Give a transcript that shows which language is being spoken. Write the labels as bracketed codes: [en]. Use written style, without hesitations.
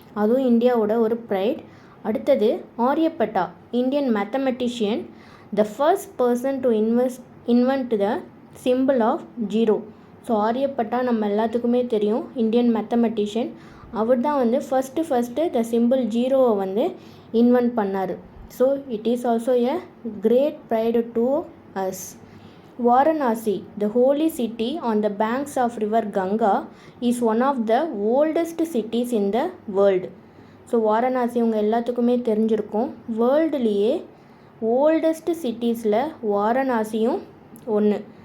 [ta] அதுவும் இந்தியாவோட ஒரு ப்ரைட். [en] அடுத்தது Aryabhata, Indian mathematician, the first person to invent the symbol of zero. [ta] So Aryabhata நம்ம எல்லாத்துக்குமே தெரியும், இந்தியன் மேத்தமெட்டிஷியன். அவர் தான் ஃபஸ்ட்டு த சிம்பிள் ஜீரோவை இன்வென்ட் பண்ணார். [en] So it is also a great pride to us. Varanasi, the holy city on the banks of river Ganga, is one of the oldest cities in the world. [ta] So Varanasi உங்கள் எல்லாத்துக்குமே தெரிஞ்சிருக்கும். வேர்ல்டுலேயே oldest சிட்டிஸில் வாரணாசியும் ஒன்று.